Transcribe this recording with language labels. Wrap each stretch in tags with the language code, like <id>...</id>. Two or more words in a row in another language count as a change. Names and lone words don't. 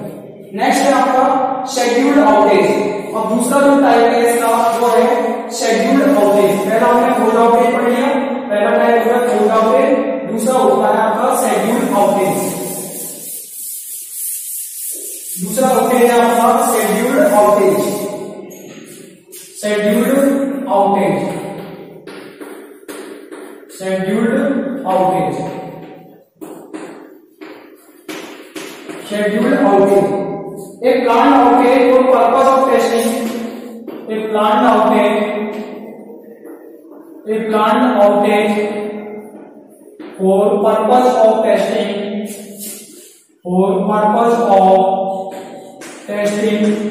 <hi>नेक्स्ट है आपका</hi> <en>scheduled outage,</en> <hi>और दूसरा जो टाइप है इसका वो है</hi> <en>scheduled outage.</en> <hi>पहला हमने</hi> <en>force outage</en> <hi>पढ़ लिया, पहला टाइप होता है</hi> <en>force outage,</en> <hi>दूसरा होता है आपका</hi> <en>scheduled outage,</en> <hi>दूसरा आउटेज है आपका</hi> <en>scheduled outage, scheduled outage, scheduled outage, scheduled outage. A planned outage for purpose of testing, a planned outage for purpose of testing, for purpose of testing,</en>